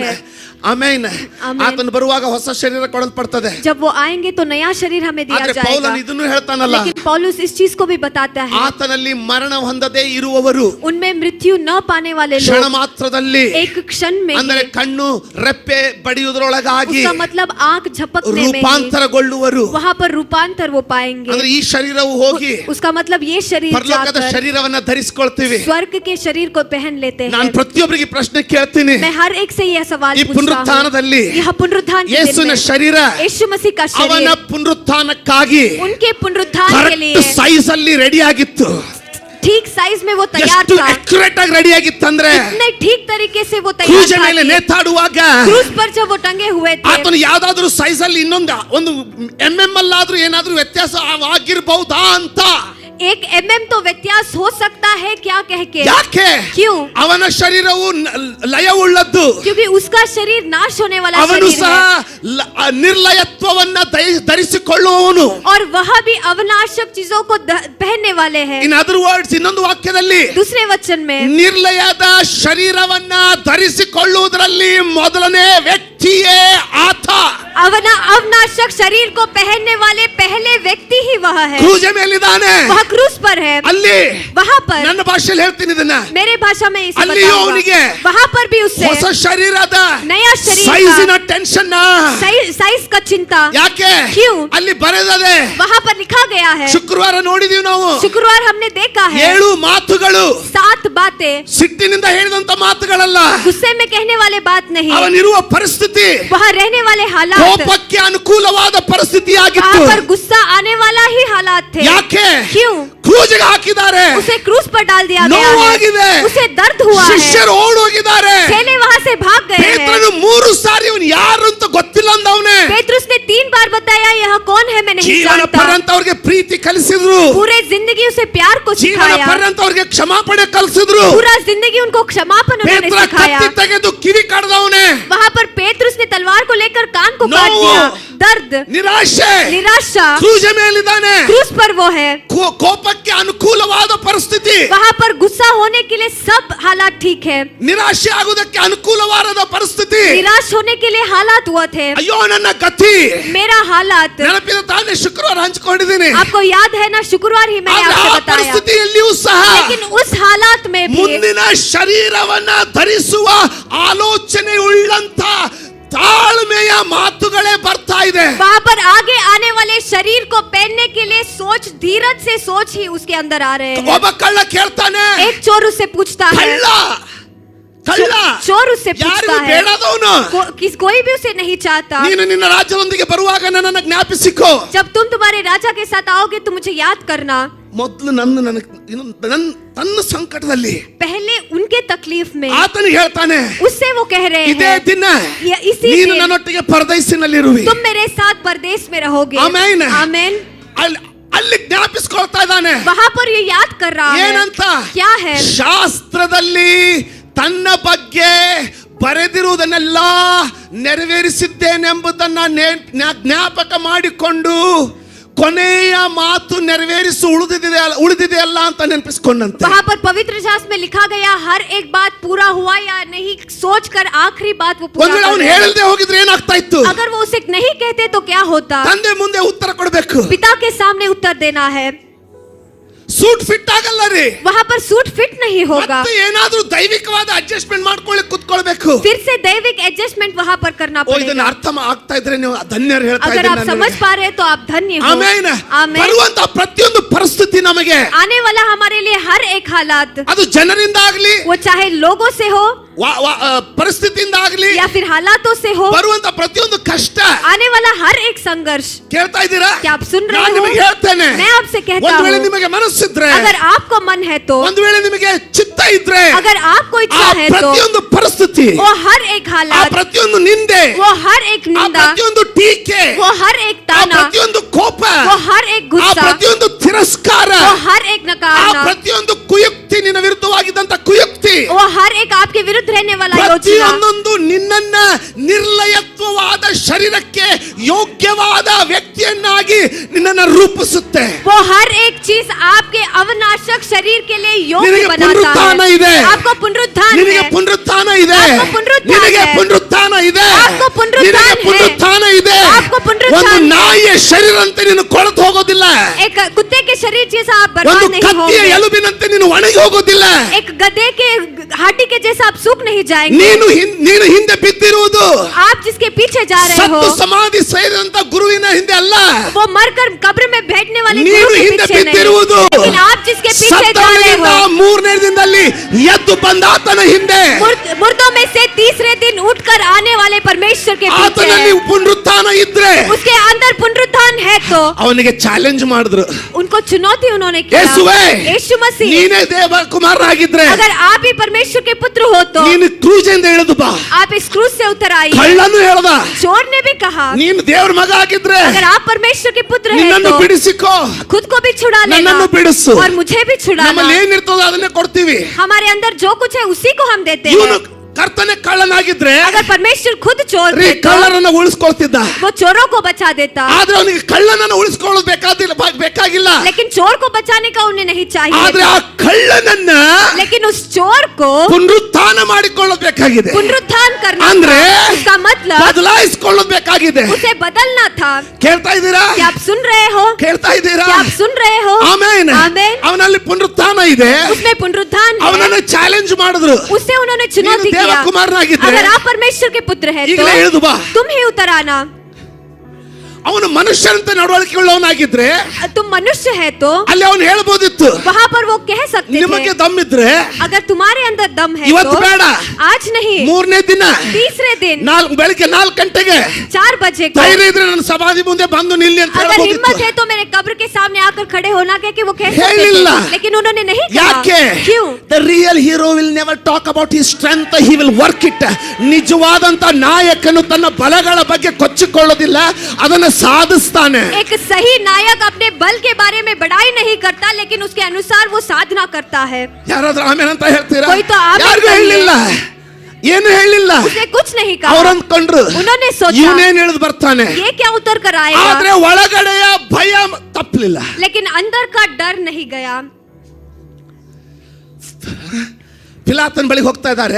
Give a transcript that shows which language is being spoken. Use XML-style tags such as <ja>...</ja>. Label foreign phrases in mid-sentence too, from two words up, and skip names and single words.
<hi>है.</hi> <kn>ಆಮೆನ್. ಆಮೆನ್. ಆತನು ಬರುವಾಗ ಹೊಸ ಶರೀರ ಕೊಡಲ್ಪಡ್ತದೆ.</kn> <hi>जब वो आएंगे तो नया शरीर हमें दिया</hi> <kn>ಆದ್ರೆ</kn> <hi>जाएगा.</hi> <kn>ಪೌಲನು ಇದನ್ನು ಹೇಳ್ತಾನಲ್ಲ,</kn> <hi>लेकिन पौलुस इस चीज को भी बताता है,</hi> <kn>ಆತನಲ್ಲಿ ಮರಣ ಹೊಂದದೇ ಇರುವವರು</kn> <hi>उनमें मृत्यु न पाने वाले</hi> <kn>ಕ್ಷಣ</kn> <hi>लोग</hi> <kn>ಮಾತ್ರದಲ್ಲಿ,</kn> <hi>एक क्षण में</hi> <kn>ಅಂದರೆ</kn> <hi>ही,</hi> <kn>ಕಣ್ಣು ರೆಪ್ಪೆ ಬಡಿಯುವುದರೊಳಗಾಗಿ</kn> <hi>उसका मतलब आंख झपकने में ही</hi> <kn>ರೂಪಾಂತರಗೊಳ್ಳುವರು.</kn> <hi>वहां पर रूपांतर वो पाएंगे.</hi> <kn>ಅಂದ್ರೆ ಈ ಶರೀರವು ಹೋಗಿ</kn> <hi>उसका मतलब ये शरीर</hi> <kn>ಪರಲೋಕದ</kn> <hi>जाकर</hi> <kn>ಶರೀರವನ್ನ ಧರಿಸಿಕೊಳ್ತೀವಿ.</kn> <hi>स्वर्ग के शरीर को पहन लेते हैं.</hi> <kn>ನಾನು ಪ್ರತಿಯೊಬ್ಬರಿಗೆ ಪ್ರಶ್ನೆ ಕೇಳ್ತೀನಿ,</kn> <hi>मैं हर एक से यह सवाल</hi> <kn>ಈ</kn> <hi>पूछता हूँ,</hi> <kn>ಪುನರುತ್ಥಾನದಲ್ಲಿ</kn> <hi>यह पुनरुत्थान के दिन</hi> <kn>ಯೇಸುವಿನ</kn> <hi>में</hi> <kn>ಶರೀರ</kn> <hi>यीशु मसीह का</hi> <kn>ಅವನ</kn> <hi>शरीर</hi> <kn>ಪುನರುತ್ಥಾನಕ್ಕಾಗಿ</kn> <hi>उनके पुनरुत्थान के लिए</hi> <en>correct size</en> <kn>ಅಲ್ಲಿ ರೆಡಿ ಆಗಿತ್ತು.</kn> <hi>ठीक साइज में वो तैयार</hi> <kn>ಎಷ್ಟು</kn> <hi>था.</hi> <kn>ಅಕ್ಯುರೇಟ್ ಆಗಿ ರೆಡಿ ಆಗಿತ್ತಂದ್ರೆ</kn> <hi>इतने ठीक तरीके से वो</hi> <kn>ಕ್ರೂಜ್</kn> <hi>तैयार</hi> <kn>ಮೇಲೆ</kn> <hi>था.</hi> <kn>ನೇತಾಡುವಾಗ</kn> <hi>क्रूज पर जब वो टंगे हुए थे,</hi> <kn>ಆತನು ಯಾವ್ದಾದ್ರು ಸೈಜ್ ಅಲ್ಲಿ ಒಂದು ಅಲ್ಲಾದ್ರೂ ಏನಾದ್ರೂ ವ್ಯತ್ಯಾಸ ಆಗಿರಬಹುದಾ ಅಂತ.</kn> <hi>एक mm तो व्यत्यास हो सकता है क्या कह के.</hi> <kn>ಯಾಕೆ?</kn> <hi>क्यों?</hi> <kn>ಅವನ ಶರೀರವು ಲಯವುಳ್ಳದ್ದು,</kn> <hi>क्योंकि उसका शरीर नाश होने वाला</hi> <kn>ಅವನು</kn> <hi>शरीर</hi> <kn>ಸಹ</kn> <hi>है</hi> <kn>ನಿರ್ಲಯತ್ವವನ್ನ ಧರಿಸಿಕೊಳ್ಳುವವನು.</kn> <hi>और वह भी अवनाशक चीजों को पहनने वाले हैं.</hi> <en>in other words,</en> <kn>ಇನ್ನೊಂದು ವಾಕ್ಯದಲ್ಲಿ</kn> <hi>दूसरे वचन में</hi> <kn>ನಿರ್ಲಯದ ಶರೀರವನ್ನ ಧರಿಸಿಕೊಳ್ಳುವುದರಲ್ಲಿ ಮೊದಲನೇ ವ್ಯಕ್ತಿಯೇ ಆತ.</kn> <hi>अवनाशक शरीर को पहनने वाले पहले व्यक्ति ही वह है.</hi> <kn>ಕ್ರೂಜ್ ಮೇಲಿದ್ದಾನೆ,</kn> <hi>वह क्रूज पर है.</hi> <kn>ಅಲ್ಲಿ</kn> <hi>वहाँ पर,</hi> <kn>ನನ್ನ ಭಾಷೆಯಲ್ಲಿ ಹೇಳ್ತೀನಿ ಇದನ್ನ,</kn> <hi>मेरे भाषा में इसे</hi> <kn>ಅಲ್ಲಿಯೂ</kn> <hi>बताऊंगा.</hi> <kn>ಅವನಿಗೆ</kn> <hi>वहाँ पर भी उससे</hi> <kn>ಹೊಸ ಶರೀರದ</kn> <hi>नया शरीर</hi> <kn>ಸೈಜಿನ</kn> <hi>का</hi> <kn>ಟೆನ್ಷನ್.</kn> <hi>साइज का चिंता.</hi> <kn>ಯಾಕೆ?</kn> <hi>क्यों?</hi> <kn>ಅಲ್ಲಿ ಬರೆದಿದೆ,</kn> <hi>वहाँ पर लिखा गया है.</hi> <kn>ಶುಕ್ರವಾರ ನೋಡಿದೀವಿ ನಾವು,</kn> <hi>शुक्रवार हमने देखा है</hi> <kn>7 ಮಾತುಗಳು</kn> <hi>7 बातें.</hi> <kn>ಸಿಟ್ಟಿನಿಂದ ಹೇಳಿದಂತ ಮಾತುಗಳಲ್ಲ,</kn> <hi>गुस्से में कहने वाले बात नहीं,</hi> <kn>ಅವನಿರುವ ಪರಿಸ್ಥಿತಿ</kn> <hi>वहाँ रहने वाले हालात,</hi> <kn>ಕೋಪಕ್ಕೆ ಅನುಕೂಲವಾದ ಪರಿಸ್ಥಿತಿ ಆಗಿತ್ತು.</kn> <hi>वहाँ पर गुस्सा आने वाला ही हालात थे.</hi> <kn>ಯಾಕೆ?</kn> <hi>क्यों?</hi> <kn>ಕ್ರೂಜ್ಗೆ ಹಾಕಿದ್ದಾರೆ,</kn> <hi>उसे क्रूज पर डाल दिया गया</hi> <kn>ನೋವಾಗಿದೆ,</kn> <hi>है. उसे दर्द हुआ है.</hi> <kn>ಶಿಷ್ಯರು ಓಡೋಗಿದ್ದಾರೆ.</kn> <hi>चेले वहाँ से भाग गए हैं.</hi> <kn>ಪೇತ್ರನು 3 ಸಾರಿ ಇವನು ಯಾರು ಅಂತ ಗೊತ್ತಿಲ್ಲ ಅಂದವನೇ.</kn> <hi>पेतरुस ने 3 बार बताया यह कौन है, मैं नहीं</hi> <kn>ಜೀವನ</kn> <hi>जानता.</hi> <kn>ಪರ್ಯಂತ ಅವ್ರಿಗೆ ಪ್ರೀತಿ ಕಲಿಸಿದ್ರು,</kn> <hi>पूरे जिंदगी उसे प्यार को</hi> <kn>ಜೀವನ</kn> <hi>सिखाया.</hi> <kn>ಪರ್ಯಂತ ಅವ್ರಿಗೆ ಕ್ಷಮಾಪಣೆ ಕಲಿಸಿದ್ರು.</kn> <hi>पूरा जिंदगी उनको क्षमापण उन्होंने</hi> <kn>ಪೇತ್ರ</kn> <hi>सिखाया.</hi> <kn>ಕತ್ತಿ ತೆಗೆದು ಕಿವಿ ಕಡ್ದವನೇ.</kn> <hi>वहाँ पर पेतरुस ने तलवार को लेकर कान को काट</hi> <kn>ನೋವು,</kn> <hi>दिया. दर्द,</hi> <kn>ನಿರಾಶೆ,</kn> <hi>निराशा,</hi> <kn>ಕ್ರೂಜ್ ಮೇಲಿದ್ದಾನೆ.</kn> <hi>क्रूज पर वो है.</hi> <kn>ಕೋಪಕ್ಕೆ ಅನುಕೂಲವಾದ ಪರಿಸ್ಥಿತಿ,</kn> <hi>वहाँ पर गुस्सा होने के लिए सब हालात ठीक है.</hi> <kn>ನಿರಾಶೆ ಆಗುವುದಕ್ಕೆ ಅನುಕೂಲವಾದ ಪರಿಸ್ಥಿತಿ.</kn> <hi>निराश होने के लिए हालात हुआ थे.</hi> <kn>ಅಯ್ಯೋ ನನ್ನ ಗತಿ,</kn> <hi>मेरा हालात</hi> <kn>ನೆನಪಿದ ತಾನೇ ಶುಕ್ರವಾರ ಹಂಚಿಕೊಂಡಿದ್ದೀನಿ.</kn> <hi>आपको याद है ना, शुक्रवार ही मैंने</hi> <kn>ಆದ್ರೆ</kn> <hi>आपसे</hi> <kn>ಆ</kn> <hi>बताया.</hi> <kn>ಪರಿಸ್ಥಿತಿಯಲ್ಲಿಯೂ ಸಹ</kn> <hi>लेकिन उस हालात में भी</hi> <kn>ಮುಂದಿನ ಶರೀರವನ್ನ ಧರಿಸುವ ಆಲೋಚನೆ ಉಳ್ಳಂತ ತಾಳ್ಮೆಯ ಮಾತುಗಳೇ ಬರ್ತಾ ಇದೆ.</kn> <hi>वहाँ पर आगे आने वाले शरीर को पहनने के लिए सोच, धीरज से सोच ही उसके अंदर आ रहे हैं.</hi> <kn>ಒಬ್ಬ ಕಳ್ಳ ಕೇಳ್ತಾನೆ,</kn> <hi>एक चोर उससे पूछता है,</hi> <kn>ಕಳ್ಳ ಕಳ್ಳ</kn> <hi>चोर उससे पूछता</hi> <kn>ಯಾರಿಗೂ</kn> <hi>है,</hi> <kn>ಬೇಡದವನು,</kn> <hi>कोई भी उसे नहीं चाहता.</hi> <kn>ನೀನು ನಿನ್ನ ರಾಜ್ಯದೊಂದಿಗೆ ಬರುವಾಗ ನನ್ನನ್ನು ಜ್ಞಾಪಿಸಿಕೋ.</kn> <hi>जब तुम तुम्हारे राजा के साथ आओगे तो मुझे याद करना.</hi> <kn>ಮೊದಲು ತನ್ನ ಸಂಕಟದಲ್ಲಿ</kn> <hi>पहले उनके तकलीफ में</hi> <kn>ಆತನು ಹೇಳ್ತಾನೆ,</kn> <hi>उससे वो कह रहे</hi> <kn>ಇದೇ</kn> <hi>हैं,</hi> <kn>ದಿನ</kn> <hi>इसी</hi> <kn>ನೀನು</kn> <hi>दिन</hi> <kn>ನನ್ನೊಟ್ಟಿಗೆ ಪರದೇಶಿನಲ್ಲಿರುವಿ.</kn> <hi>तुम मेरे साथ परदेश में रहोगे.</hi> <kn>ಆಮೆನ್.</kn> <hi>आमेन.</hi> <kn>ಅಲ್ಲಿ ಜ್ಞಾಪಿಸ್ಕೊಳ್ತಾ ಇದ್ದಾನೆ.</kn> <hi>वहाँ पर ये याद कर रहा है.</hi> <kn>ಏನಂತ?</kn> <hi>क्या है?</hi> <kn>ಶಾಸ್ತ್ರದಲ್ಲಿ ತನ್ನ ಬಗ್ಗೆ ಬರೆದಿರುವುದನ್ನೆಲ್ಲ ನೆರವೇರಿಸಿದ್ದೇನೆಂಬುದನ್ನ ಜ್ಞಾಪಕ ಮಾಡಿಕೊಂಡು ಕೊನೆಯ ಮಾತು ನೆರವೇರಿಸಿ ಉಳಿದಿದೆ ಅಲ್ಲ ಅಂತ ನೆನಪಿಸಿಕೊಂಡಂತೆ.</kn> <hi>वहाँ पर पवित्र शास्त्र में लिखा गया हर एक बात पूरा हुआ या नहीं सोचकर आखिरी बात वो पूरा</hi> <kn>ಒಂದ್ ವೇಳೆ ಅವನು</kn> <hi>कर रहे हैं.</hi> <kn>ಹೇಳದೆ ಹೋಗಿದ್ರೆ ಏನಾಗ್ತಾ ಇತ್ತು?</kn> <hi>अगर वो उसे नहीं कहते तो क्या होता?</hi> <kn>ತಂದೆ ಮುಂದೆ ಉತ್ತರ ಕೊಡಬೇಕು.</kn> <hi>पिता के सामने उत्तर देना है.</hi> <en>suit fit</en> <kn>ಆಗಲ್ಲ ರೀ.</kn> <hi>वहाँ पर</hi> <en>suit fit</en> <hi>नहीं होगा.</hi> <kn>ಮತ್ತೆ ಏನಾದ್ರೂ ದೈವಿಕವಾದ ಅಡ್ಜಸ್ಟ್ಮೆಂಟ್ ಮಾಡ್ಕೊಳ್ಳಿ ಕುತ್ಕೊಳ್ಬೇಕು.</kn> <hi>फिर से दैविक एडजस्टमेंट वहाँ पर करना</hi> <kn>ಇದನ್ನ</kn> <hi>पड़ेगा.</hi> <kn>ಅರ್ಥ ಆಗ್ತಾ ಇದ್ರೆ ನೀವು ಧನ್ಯರು ಹೇಳ್ತಾ</kn> <hi>अगर आप समझ</hi> <kn>ಇದ್ದೀನಿ.</kn> <hi>पा रहे हैं तो आप धन्य हो.</hi> <kn>ಆಮೆನ್.</kn> <hi>आमेन.</hi> <kn>ಬರುವಂತ ಪ್ರತಿಯೊಂದು ಪರಿಸ್ಥಿತಿ ನಮಗೆ</kn> <hi>आने वाला हमारे लिए हर एक हालात,</hi> <kn>ಅದು ಜನರಿಂದ ಆಗ್ಲಿ,</kn> <hi>वो चाहे लोगों से हो,</hi> <kn>ಪರಿಸ್ಥಿತಿಯಿಂದ ಆಗ್ಲಿ</kn> <hi>या फिर हालातों से हो,</hi> <kn>ಬರುವಂತ ಪ್ರತಿಯೊಂದು ಕಷ್ಟ</kn> <hi>आने वाला हर एक संघर्ष,</hi> <kn>ಕೇಳ್ತಾ ಇದ್ದೀರಾ?</kn> <hi>क्या आप सुन रहे</hi> <kn>ನಾನು</kn> <hi>हो?</hi> <kn>ನಿಮಗೆ ಹೇಳ್ತೇನೆ,</kn> <hi>मैं आपसे कहता</hi> <kn>ಒಂದು ವೇಳೆ</kn> <hi>हूँ,</hi> <kn>ನಿಮಗೆ ಮನಸ್ಸಿದ್ರೆ,</kn> <hi>अगर आपको मन है तो,</hi> <kn>ಒಂದು ವೇಳೆ ನಿಮಗೆ ಚಿತ್ತ ಇದ್ರೆ,</kn> <hi>अगर आपको</hi> <kn>ಆ</kn> <hi>इच्छा है तो,</hi> <kn>ಪ್ರತಿಯೊಂದು ಪರಿಸ್ಥಿತಿ,</kn> <hi>वो हर एक</hi> <kn>ಆ</kn> <hi>हालात,</hi> <kn>ಪ್ರತಿಯೊಂದು ನಿಂದೆ,</kn> <hi>वो हर एक</hi> <kn>ಆ</kn> <hi>निंदा,</hi> <kn>ಪ್ರತಿಯೊಂದು ಟೀಕೆ,</kn> <hi>वो हर एक</hi> <kn>ಆ</kn> <hi>ताना,</hi> <kn>ಪ್ರತಿಯೊಂದು ಕೋಪ,</kn> <hi>वो हर एक</hi> <kn>ಆ</kn> <hi>गुस्सा,</hi> <kn>ಪ್ರತಿಯೊಂದು ತಿರಸ್ಕಾರ,</kn> <hi>वो हर एक</hi> <kn>ಆ</kn> <hi>नकारना,</hi> <kn>ಪ್ರತಿಯೊಂದು ಕುಯುಕ್ತಿ, ನಿನ್ನ ವಿರುದ್ಧವಾಗಿದ್ದಂತ ಕುಯುಕ್ತಿ,</kn> <hi>वो हर एक आपके विरुद्ध रहने वाला योजना,</hi> <kn>ಪ್ರತಿಯೊಂದೊಂದು ನಿನ್ನನ್ನ ನಿರ್ಲಯತ್ವವಾದ ಶರೀರಕ್ಕೆ ಯೋಗ್ಯವಾದ ವ್ಯಕ್ತಿಯನ್ನಾಗಿ ನಿನ್ನನ್ನ ರೂಪಿಸುತ್ತೆ.</kn> <hi>वो हर एक चीज आपके अवनाशक शरीर के लिए योग्य</hi> <kn>ನಿನಗೆ</kn> <hi>बनाता</hi> <kn>ಪುನರುತ್ಥಾನ</kn> <hi>है.</hi> <kn>ಇದೆ,</kn> <hi>आपको पुनरुत्थान</hi> <kn>ನಿನಗೆ</kn> <hi>है,</hi> <kn>ಪುನರುತ್ಥಾನ ಇದೆ,</kn> <hi>आपको पुनरुत्थान</hi> <kn>ನಿನಗೆ</kn> <hi>है,</hi> <kn>ಪುನರುತ್ಥಾನ ಇದೆ,</kn> <hi>आपको पुनरुत्थान</hi> <kn>ನಿನಗೆ</kn> <hi>है,</hi> <kn>ಪುನರುತ್ಥಾನ ಇದೆ.</kn> <hi>आपको पुनरुत्थान</hi> <kn>ಒಂದು</kn> <hi>है.</hi> <kn>ನಾಯಿಯ ಶರೀರಂತೆ ನೀನು ಕೊಳೆತು ಹೋಗೋದಿಲ್ಲ,</kn> <hi>एक कुत्ते के शरीर जैसा आप</hi> <kn>ಒಂದು</kn> <hi>बर्बाद नहीं</hi> <kn>ಕತ್ತಿಯ</kn> <hi>होंगे,</hi> <kn>ಎಲುಬಿನಂತೆ ನೀನು ಒಣಗಿ ಹೋಗೋದಿಲ್ಲ.</kn> <hi>एक गधे के हाथी के जैसा आप सूख नहीं जाएंगे.</hi> <kn>ನೀನು ಹಿಂದೆ ಬಿದ್ದಿರುವುದು</kn> <hi>आप जिसके पीछे जा रहे हो,</hi> <kn>ಸತ್ತು ಸಮಾಧಿ ಸೇರಿದಂತ ಗುರುವಿನ ಹಿಂದೆ ಅಲ್ಲ,</kn> <hi>वो मरकर कब्र में बैठने वाले</hi> <kn>ನೀನು</kn> <hi>गुरु के</hi> <kn>ಹಿಂದೆ</kn> <hi>पीछे नहीं,</hi> <kn>ಬಿದ್ದಿರುವುದು</kn> <hi>लेकिन आप जिसके पीछे जा रहे</hi> <kn>ಸತ್ತವನಿಂದ</kn> <hi>हो,</hi> <kn>ಮೂರನೇ ದಿನದಲ್ಲಿ ಎದ್ದು ಬಂದ ಆತನ ಹಿಂದೆ,</kn> <hi>मुर्दों में से तीसरे दिन उठकर आने वाले परमेश्वर के पीछे</hi> <kn>ಆತನಲ್ಲಿ</kn> <hi>है.</hi> <kn>ಪುನರುತ್ಥಾನ ಇದ್ರೆ</kn> <hi>उसके अंदर पुनरुत्थान है तो</hi> <kn>ಅವನಿಗೆ ಚಾಲೆಂಜ್ ಮಾಡಿದ್ರು,</kn> <hi>उनको चुनौती उन्होंने किया.</hi> <kn>ಯೇಸುವೇ,</kn> <hi>यीशु मसीह,</hi> <kn>ನೀನೇ ದೇವ ಕುಮಾರನಾಗಿದ್ರೆ</kn> <hi>अगर आप ही परमेश्वर के पुत्र हो तो</hi> <kn>ನೀನು ಕ್ರೂಜೆಂದ ಇಳಿದು ಬಾ.</kn> <hi>आप इस क्रूज से उतर आइए.</hi> <kn>ಕಳ್ಳನು ಹೇಳ್ದ,</kn> <hi>चोर ने भी कहा,</hi> <kn>ನೀನು ದೇವ್ರ ಮಗ ಆಗಿದ್ರೆ</kn> <hi>अगर आप परमेश्वर के पुत्र हैं</hi> <kn>ನಿನ್ನನ್ನು</kn> <hi>तो</hi> <kn>ಬಿಡಿಸಿಕೋ,</kn> <hi>खुद को भी छुड़ा लेना</hi> <kn>ನನ್ನನ್ನು ಬಿಡಿಸು.</kn> <hi>और मुझे भी छुड़ाना.</hi> <kn>ನಮ್ಮಲ್ಲಿ ಏನಿರ್ತದೋ ಅದನ್ನೇ ಕೊಡ್ತೀವಿ.</kn> <hi>हमारे अंदर जो कुछ है उसी को हम देते</hi> <kn>ಇವನು</kn> <hi>हैं.</hi> <kn>ಕರ್ತನೆ ಕಳ್ಳನಾಗಿದ್ರೆ</kn> <hi>अगर परमेश्वर खुद चोर</hi> <kn>ರೀ</kn> <hi>थे तो</hi> <kn>ಕಳ್ಳರನ್ನ ಉಳಿಸ್ಕೊಳ್ತಿದ್ದ,</kn> <hi>वो चोरों को बचा देता,</hi> <kn>ಆದ್ರೆ ಅವನಿಗೆ ಕಳ್ಳನನ್ನ ಉಳಿಸ್ಕೊಳ್ಳೋದು ಬೇಕಾಗಿಲ್ಲ.</kn> <hi>लेकिन चोर को बचाने का उन्हें नहीं चाहिए</hi> <kn>ಆದ್ರೆ</kn> <hi>था.</hi> <kn>ಆ ಕಳ್ಳನನ್ನ</kn> <hi>लेकिन उस चोर को</hi> <kn>ಪುನರುತ್ಥಾನ ಮಾಡಿಕೊಳ್ಳೋದು ಬೇಕಾಗಿದೆ,</kn> <hi>पुनरुत्थान करना</hi> <kn>ಅಂದ್ರೆ</kn> <hi>था. उसका मतलब</hi> <kn>ಬದಲಾಯಿಸಿಕೊಳ್ಳೋದು ಬೇಕಾಗಿದೆ.</kn> <hi>उसे बदलना था.</hi> <kn>ಕೇಳ್ತಾ ಇದ್ದೀರಾ?</kn> <hi>क्या आप सुन रहे हो?</hi> <kn>ಕೇಳ್ತಾ ಇದ್ದೀರಾ?</kn> <hi>क्या आप सुन रहे हो?</hi> <kn>ಆಮೇನ್.</kn> <hi>आमेन.</hi> <kn>ಅವನಲ್ಲಿ ಪುನರುತ್ಥಾನ ಇದೆ,</kn> <hi>उसमें पुनरुत्थान है.</hi> <kn>ಅವನನ್ನ ಚಾಲೆಂಜ್ ಮಾಡಿದ್ರು,</kn> <hi>उससे उन्होंने चुनौती</hi> <kn>ನೀನು</kn> <hi>किया,</hi> <kn>ದೇವಕುಮಾರನಾಗಿದ್ರೆ</kn> <hi>अगर आप परमेश्वर के पुत्र हैं</hi> <kn>ಈಗಲೇ ಇಳಿದು ಬಾ.</kn> <hi>तो तुम ही उतर आना.</hi> <kn>ಅವನು ಮನುಷ್ಯರಂತೆ ನಡವಳಿಕೆ ಉಳ್ಳವನಾಗಿದ್ರೆ</kn> <hi>तुम मनुष्य है तो</hi> <kn>ಅಲ್ಲಿ ಅವನು ಹೇಳ್ಬೋದಿತ್ತು,</kn> <hi>वहाँ पर वो कह सकते</hi> <kn>ನಿಮಗೆ</kn> <hi>थे,</hi> <kn>ದಮ್ಮಿದ್ರೆ</kn> <hi>अगर तुम्हारे अंदर दम है</hi> <kn>ಇವತ್ತು</kn> <hi>तो</hi> <kn>ಬೇಡ,</kn> <hi>आज नहीं,</hi> <kn>ಮೂರನೇ ದಿನ</kn> <hi>तीसरे दिन</hi> <kn>ಬೆಳಿಗ್ಗೆ 4 ಗಂಟೆಗೆ</kn> <hi>4 बजे को,</hi> <kn>ಧೈರ್ಯ ಇದ್ರೆ ನನ್ನ ಸಮಾಧಿ ಮುಂದೆ ಬಂದು ನಿಲ್ಲಿ ಅಂತ</kn> <hi>अगर हिम्मत</hi> <kn>ಹೇಳ್ಬೋದಿತ್ತು.</kn> <hi>है तो मेरे कब्र के सामने आकर खड़े होना कह के वो कह सकते</hi> <kn>ಹೇಳಿಲ್ಲ.</kn> <hi>थे, लेकिन उन्होंने नहीं</hi> <kn>ಯಾಕೆ?</kn> <hi>कहा. क्यों?</hi> <en>The real hero will never talk about his strength, he will work it.</en> <kn>ನಿಜವಾದಂತ ನಾಯಕನು ತನ್ನ ಬಲಗಳ ಬಗ್ಗೆ ಕೊಚ್ಚಿಕೊಳ್ಳೋದಿಲ್ಲ, ಅದನ್ನು ಸಾಧಿಸ್ತಾನೆ.</kn> <hi>एक सही नायक अपने बल के बारे में बड़ाई नहीं करता, लेकिन उसके अनुसार वो साधना करता है.</hi> <kn>ಯಾರಾದ್ರೂ ಆಮೇಲೆ ಅಂತ ಹೇಳ್ತೀರಾ?</kn> <hi>कोई तो आमेन</hi> <kn>ಯಾರಿಗೂ</kn> <hi>करिए.</hi> <kn>ಹೇಳಿಲ್ಲ, ಏನು ಹೇಳಿಲ್ಲ.</kn> <hi>उसने कुछ नहीं कहा.</hi> <kn>ಅವ್ರು ಅಂದ್ಕೊಂಡ್ರು</kn> <hi>उन्होंने सोचा</hi> <kn>ಇವನೇನ್ ಹೇಳಿದ್ ಬರ್ತಾನೆ,</kn> <hi>ये क्या उतर कर आएगा,</hi> <kn>ಆದ್ರೆ ಒಳಗಡೆಯ ಭಯ ತಪ್ಪಲಿಲ್ಲ.</kn> <hi>लेकिन अंदर का डर नहीं गया.</hi> <kn>ಪಿಲಾತನ ಬಳಿಗೆ ಹೋಗ್ತಾ ಇದ್ದಾರೆ.</kn>